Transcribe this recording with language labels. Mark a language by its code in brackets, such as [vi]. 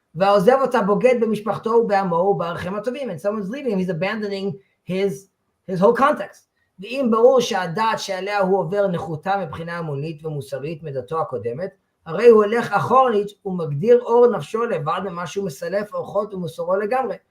[he] ועוזב אותה בוגד במשפחתו ובעמו ובערכים הטובים. [en] And someone's leaving him, he's abandoning his whole context. [he] ואם ברור שהדת שעליה הוא עובר נחותה מבחינה אמונית ומוסרית מדתו הקודמת, הרי הוא הולך אחורנית ומגדיר אור נפשו לבד ממה שהוא מסלף אורחות ומוסרו לגמרי.